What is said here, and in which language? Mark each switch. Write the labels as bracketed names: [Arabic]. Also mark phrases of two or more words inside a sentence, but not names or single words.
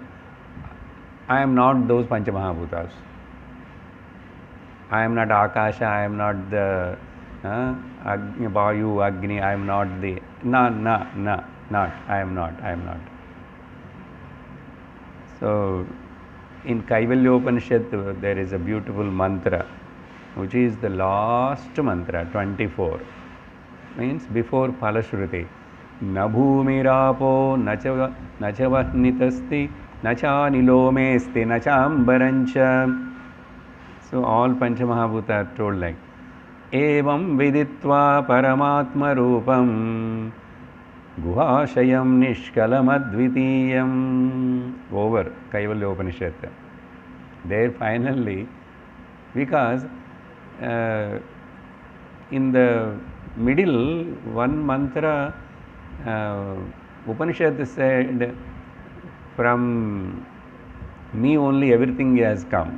[English] I am not those Pancha Mahabhutas. I am not Akasha, I am not the Vayu, Agni, I am not the not, I am not. So in Kaivalya Upanishad there is a beautiful mantra which is the last mantra, 24. Means before Phalashruti. [Sanskrit] न भूमिरापो न च वह्निरस्ति न चानिलो मेऽस्ति न चाम्बरं च. [English] So all Panchamahabhuta are told like [Sanskrit] एवं विदित्वा परमात्म रूपं गुहाशयं निष्कलमद्वितीयम्. [English] Over Kaivalya Upanishad. There finally, because in the middle one mantra Upanishad said, from me only everything has come.